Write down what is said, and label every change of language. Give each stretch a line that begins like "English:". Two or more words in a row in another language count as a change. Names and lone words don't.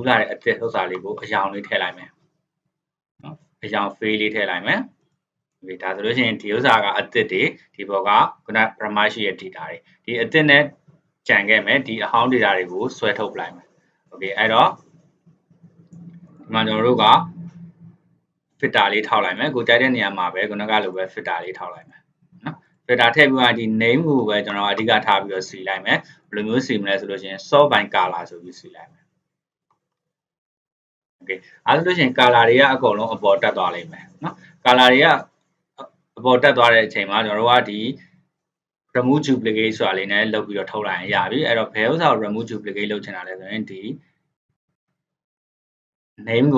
Burmese: လာတဲ့အသစ်ဥစ္စာလေးကိုအရောင်လေးထည့်လိုက်မယ်နော်အရောင် fade လေးထည့်လိုက်မယ်ဒီဒါဆိုလို့ရှိရင်ဒီဥစ္စာကအသစ်တွေဒီဘောကခုန pharma ရှိရဲ့ data တွေဒီအသစ်နဲ့ကြံခဲ့မယ်ဒီအဟောင်း data တွေကိုဆွဲထုတ်လိုက်မယ် okay အဲ့တော့ဒီမှာကျွန်တော်တို့က filter လေးထောက်လိုက်မယ်ကိုကြိုက်တဲ့နေရာမှာပဲခုနကလိုပဲ filter လေးထောက်လိုက်မယ်နော် filter ထည့်ပြီးမှဒီ name ကိုပဲကျွန်တော်အဓိကထားပြီးတော့စီလိုက်မယ်ဘယ်လိုမျိုးစီမလဲဆိုလို့ရှိရင်
English: sort by color
Burmese: ဆိုပြီးစီလိုက်မယ် okay အဲဆိုလို့ရှိရင် color တွေကအကုန်လုံးအပေါ်တက်သွားလိမ့်မယ်နော် color တွေကအပေါ်တက်သွားတဲ့အချိန်မှာကျွန်တော်တို့ကဒီ
English: remove duplicate
Burmese: ဆိုတာလေးနဲ့လုပ်ပြီးတော့ထုတ်လိုက်ရင်ရပြီအဲ့တော့ဘယ်ဥစ္စာကို
English: remove duplicate
Burmese: လုပ်ချင်တာလဲဆိုရင်ဒီ name ကို